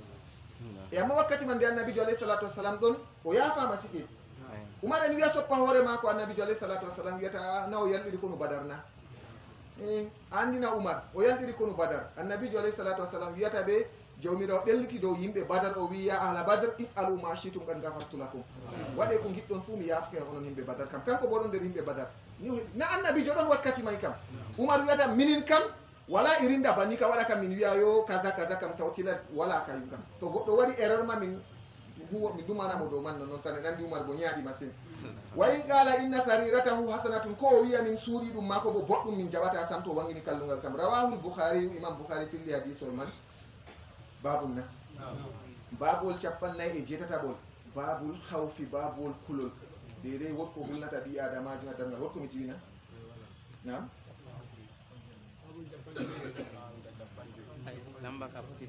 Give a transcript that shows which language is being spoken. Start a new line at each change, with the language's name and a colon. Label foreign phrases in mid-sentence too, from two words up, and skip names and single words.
Fula: E amma wakkati man nde annabijo
Arabic: عليه الصلاة والسلام
Fula: ɗon o yaafama sike. Umar en wiya soppa hoore mako annabijo
Arabic: عليه الصلاة والسلام
Fula: wiyata na o yalɗiɗi kono Badar na andina Umar o yalɗiɗi kono Badar. Annabijo
Arabic: عليه الصلاة والسلام
Fula: wiyata ɓe jawmirawo ɗelliti dow yimɓe Badar o wi
Arabic: يا أهل بدر افعلوا ما شئتم قد غفرت لكم.
Fula: Waɗe ko giɗɗon fuu mi yaafke on onon yimɓe Badar kam. Kanko bo ɗon nder yimɓe Badar na annabijo ɗon wakkati may kam. Umar wiyata minin kam wala irinda banni ka waɗa kam min wiya yo kaza kam tawtila wala kayum kam. To goɗɗo waɗi erreur ma min dumanamo dow man noon tan en andi Umar bo ñaaɗi masine.
Arabic: وإن قال إن سريرته حسنة
Fula: ko o wiya min suuɗi ɗum mako bo boɗɗum min jaɓata sam to wangini kallungal kam.
Arabic: رواه البخاري,
Fula: Imam Bukhari filli hadisol man babul na babol 49
Arabic: باب الخوف
Fula: babol kulol dede wotko hulnata ɓi adamajo ha dargal wotko mi jiwina nam to